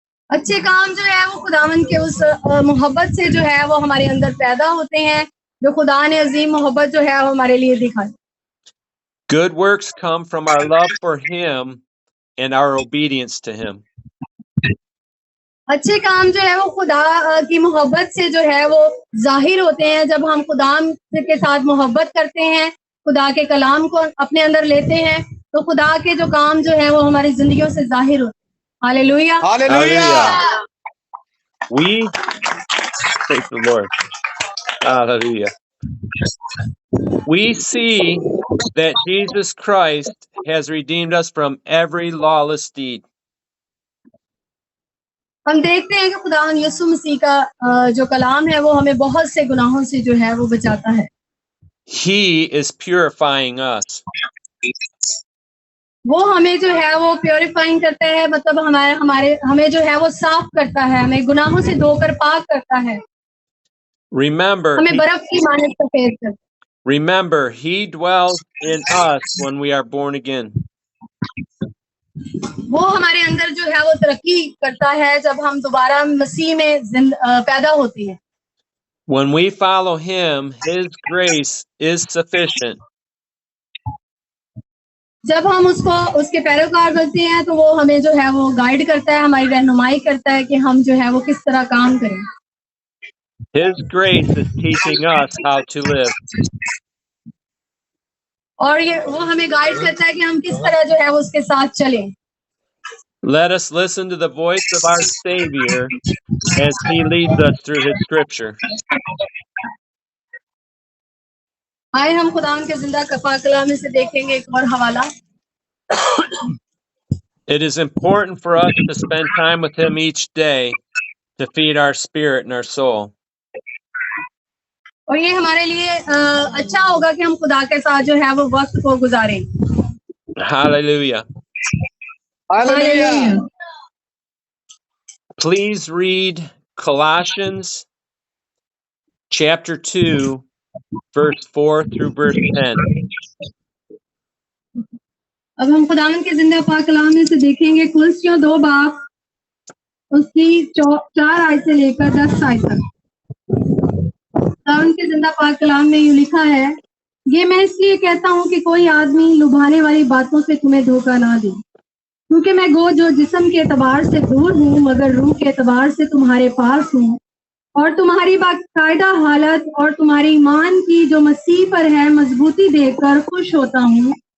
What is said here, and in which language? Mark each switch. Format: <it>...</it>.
<hi>अच्छे काम जो है वो खुदावन के उस मोहब्बत से जो है वो हमारे अंदर पैदा होते हैं, जो खुदा ने अजीम मोहब्बत जो है वो हमारे लिए दिखाई।</hi> <en>Good works come from our love for Him and our obedience to Him.</en> <hi>अच्छे काम जो है वो खुदा की मोहब्बत से जो है वो जाहिर होते हैं, जब हम खुदा के साथ मोहब्बत करते हैं, खुदा के कलाम को अपने अंदर लेते हैं, तो खुदा के जो काम जो है वो हमारी जिंदगियों से जाहिर होते हैं। Hallelujah,</hi> <en>Hallelujah. We thank the Lord. Hallelujah. We see that Jesus Christ has redeemed us from every lawless deed.</en> <hi>हम देखते हैं कि खुदा यीशु मसीह का जो कलाम है वो हमें बहुत से गुनाहों से जो है वो बचाता है।</hi> <en>He is purifying us.</en> <hi>वो हमें जो है वो प्योरीफाइंग करता है, मतलब हमें जो है वो साफ करता है, हमें गुनाहों से धोकर पाक करता है।</hi> <en>Remember,</en> <hi>हमें बर्फ की मानद सफेद करता है।</hi> <en>Remember, He dwells in us when we are born again.</en> <hi>वो हमारे अंदर जो है वो तरक्की करता है जब हम दोबारा मसीह में पैदा होते हैं।</hi> <en>When we follow Him, His grace is sufficient.</en> <hi>जब हम उसके पैरोकार बनते हैं तो वो हमें जो है वो गाइड करता है, हमारी रहनुमाई करता है कि हम जो है वो किस तरह काम करें।</hi> <en>His grace is teaching us how to live.</en> <hi>और वो हमें गाइड करता है कि हम किस तरह जो है वो उसके साथ चलें।</hi> <en>Let us listen to the voice of our Savior as He leads us through His Scripture.</en> <hi>आए हम खुदा के जिंदा कफा में से देखेंगे एक और हवाला।</hi> <en>It is important for us to spend time with Him each day to feed our spirit and our soul.</en> <hi>और ये हमारे लिए अच्छा होगा कि हम खुदा के साथ जो है वो वक्त को गुजारें।</hi> <en>Hallelujah. Hallelujah. Please read Colossians chapter 2, verse 4 through verse 10.</en> <hi>अब हम खुदावन के जिंदा पाक कलाम में से देखेंगे कुलसियों 2 बाब उसकी 4 आयत से लेकर 10 आयत तक। खुदावन के जिंदा पाक कलाम में यूं लिखा है, ये मैं इसलिए कहता हूँ कि कोई आदमी लुभाने वाली बातों से तुम्हें धोखा ना दे, क्योंकि मैं गो जो जिस्म के एतबार से दूर हूँ मगर रूह के एतबार से तुम्हारे पास हूँ, और तुम्हारी बाकायदा हालत और तुम्हारी ईमान की जो मसीह पर है मजबूती देखकर खुश होता हूँ।</hi>